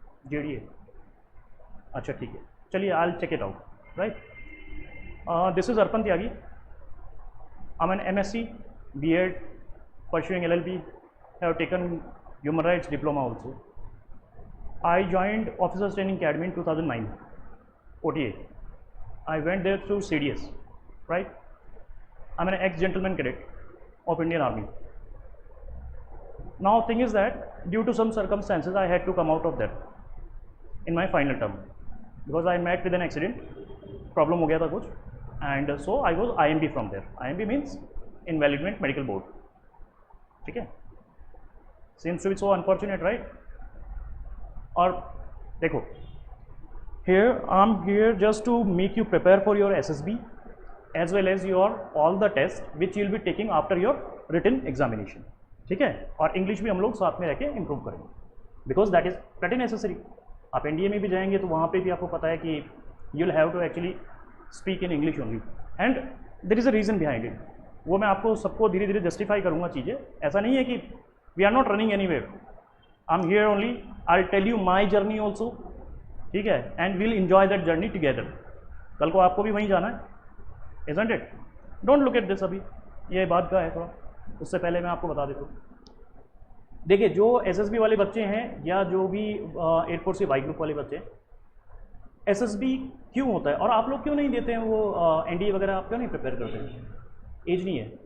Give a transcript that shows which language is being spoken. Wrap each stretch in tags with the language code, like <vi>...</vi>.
<en>JDA,</en> <hi>अच्छा ठीक है, चलिए</hi> <en>I will check it out, right? This is Arpan Tyagi. I'm an MSc, B.Ed, pursuing LLB. Have taken Human Rights Diploma also. I joined Officers Training Academy in 2009, OTA. I went there through CDS, right? I'm an ex-gentleman cadet of Indian Army. Now thing is that due to some circumstances I had to come out of that in my final term because I met with an accident. Problem</en> <hi>हो गया था कुछ,</hi> <en>And so I was IMB from there. IMB means invalidment medical board, ठीक है। Seems to be so unfortunate, right?</en> <hi>और देखो,</hi> <en>Here I am here just to make you prepare for your SSB as well as your all the test which you will be taking after your written examination, ठीक है।</en> <hi>और English भी हम लोग साथ में रह के इम्प्रूव करेंगे</hi> <en>Because that is very necessary.</en> <hi>आप एनडीए में भी जाएंगे तो वहाँ पे भी आपको पता है कि</hi> <en>you'll have to actually speak in English only and there is a reason behind it।</en> <hi>वो मैं आपको सबको धीरे धीरे जस्टिफाई करूँगा चीज़ें। ऐसा नहीं है कि</hi> <en>we are not running anywhere, I'm here only, I'll tell you my journey also, ठीक है, and we'll enjoy that journey together।</en> <hi>कल को आपको भी वहीं जाना है,</hi> <en>isn't it? Don't look at this</en> <hi>अभी, ये बात का है थोड़ा, उससे पहले मैं आपको बता देता हूँ। देखिए, जो SSB वाले बच्चे हैं या जो भी एयरफोर्स के वाई ग्रुप वाले बच्चे, SSB क्यों होता है और आप लोग क्यों नहीं देते हैं वो एनडीए वगैरह, आप क्यों नहीं प्रिपेयर करते हैं? एज नहीं है।</hi>